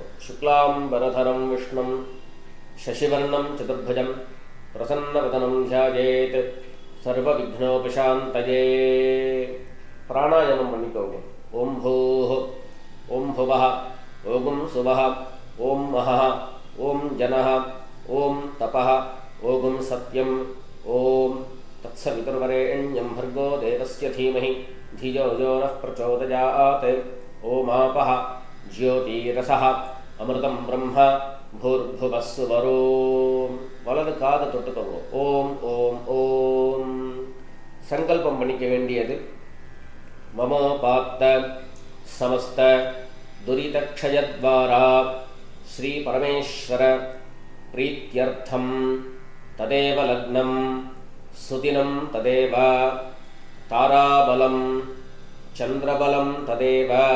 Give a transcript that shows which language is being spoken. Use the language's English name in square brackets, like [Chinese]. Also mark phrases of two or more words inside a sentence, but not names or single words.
[Sanskrit] शुक्लां बरधरं विष्णुं शशिवर्णं चतुर्भुजं प्रसन्नवदनं ध्यायेत् सर्व विघ्नोपशान्तये. [Tamil] பிராணாயாமம் பண்ணிக்கோங்க. [Sanskrit] ओम् भूः, ओम् भुवः, ओम् सुवः, ओम् महः, ओम् जनः, ओम् तपः, ओम् सत्यम्, ओम् तत्सवितुर्वरेण्यम् भर्गो देवस्य धीमहि धियो यो नः प्रचोदयात्. ओमापः ज्योतिरसः अमृतं ब्रह्म भूर्भुवः सुवरो. [Tamil] வலது காது தொட்டுக்கோங்க. ஓம் ஓம் ஓம். சங்கல்பம் பண்ணிக்க வேண்டியது. [Sanskrit] ममोपात्त समस्त दुरितक्षयद्वारा श्री परमेश्वर प्रीत्यर्थं तदेव लग्नं सुदिनं तदेव ताराबलं चन्द्रबलं तदेव